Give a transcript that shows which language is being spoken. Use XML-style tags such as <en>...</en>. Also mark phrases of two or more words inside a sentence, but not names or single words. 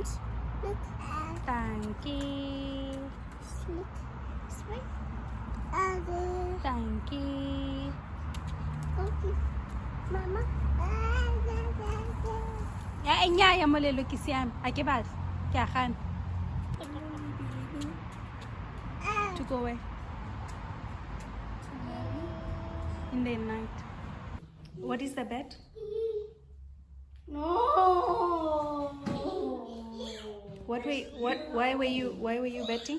<en>Thank you. Thank you. Mama.</en> <tn>Ya Molelo ke siame. A ke batla. Ke a gana.</tn> <en>To go away. In the night. What is the bet? No. Why were you betting?</en>